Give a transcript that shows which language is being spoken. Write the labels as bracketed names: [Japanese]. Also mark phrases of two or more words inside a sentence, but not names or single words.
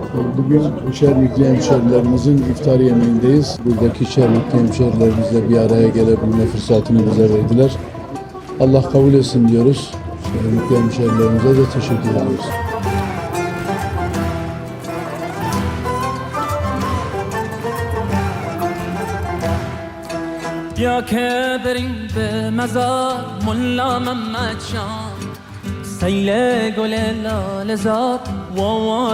[Turkish] Bugün Çermikli hemşerilerimizin iftar yemeğindeyiz. Buradaki Çermikli hemşerilerimizle bir araya gelebilme fırsatını bize verdiler. Allah kabul etsin diyoruz. Çermikli hemşerilerimize de teşekkür ediyoruz. [Persian] بیا که بریم به مزار ملا محمد جان سیل گل لاله زار و